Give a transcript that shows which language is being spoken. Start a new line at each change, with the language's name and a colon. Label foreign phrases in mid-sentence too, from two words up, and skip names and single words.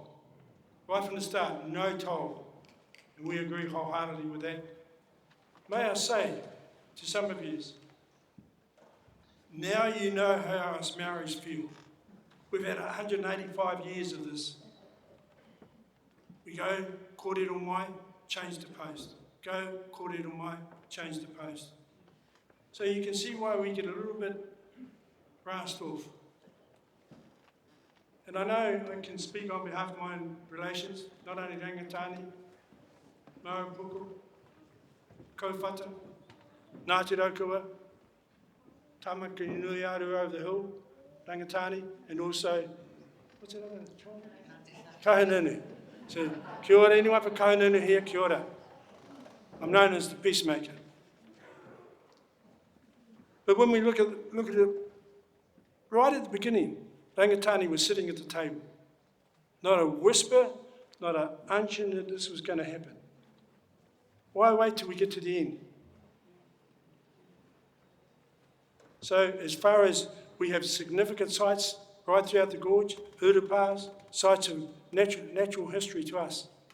English: Right from the start, no toll. And we agree wholeheartedly with that. May I say to some of you, now you know how us Maoris feel. We've had 185 years of this. We go,
Māori: kōrero mai,
English: change the post. Go,
Māori: kōrero mai,
English: change the post. So you can see why we get a little bit brassed off. And I know I can speak on behalf of my own relations, not only Rangatane, Marapuku, Kowhata, Ngāti Raukawa, Tamaki Nui Aru over the hill, Rangatane, and also, what's that other? Kahununu. So,
Māori: kia ora,
English: anyone for Kahununu here,
Māori: kia ora.
English: I'm known as the peacemaker. But when we look at it, right at the beginning, Rangatane was sitting at the table. Not a whisper, not an unction that this was going to happen. Why wait till we get to the end? So as far as we have significant sites right throughout the gorge, urupas, sites of natural history to us.